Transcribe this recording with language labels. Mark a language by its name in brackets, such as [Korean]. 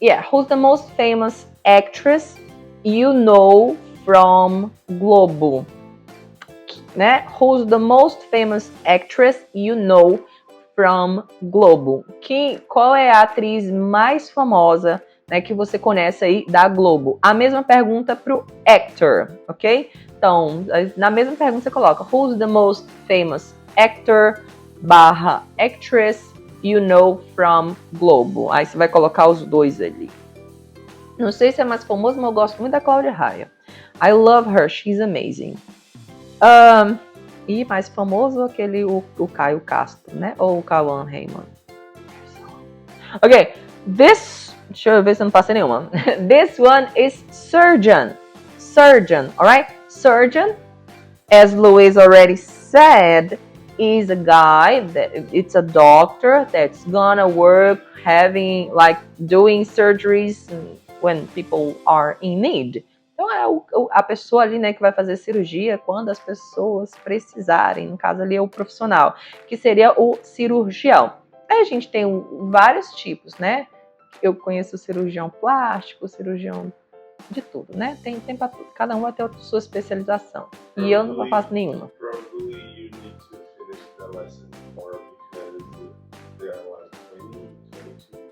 [English] Who's the most famous actress you know from Globo? Né? Who's the most famous actress you know from Globo? [Portuguese] Qual é a atriz mais famosa, né, que você conhece aí da Globo? A mesma pergunta pro actor, ok? Então, na mesma pergunta você coloca [English] Who's the most famous actor / actress you know from Globo? [Portuguese] Aí você vai colocar os dois ali. Não sei se é mais famoso, mas eu gosto muito da Cláudia Raia. [English] I love her, she's amazing. [Portuguese] E mais famoso aquele o Caio Castro, né? Ou o Cauã Raymond. Ok, deixa eu ver se eu não passei nenhuma. [English] This one is surgeon. Surgeon, alright? Surgeon, as Luis already said, is a guy it's a doctor that's gonna work doing surgeries when people are in need. [Portuguese] Então é a pessoa ali, né, que vai fazer cirurgia quando as pessoas precisarem. No caso ali é o profissional, que seria o cirurgião. Aí a gente tem vários tipos, né? Eu conheço o cirurgião plástico, o cirurgião de tudo, né? Tem pra tudo. Cada um vai ter a sua especialização. E eu não faço nenhuma. [English] Probably you need to finish the lesson more because there are like 22 minutes.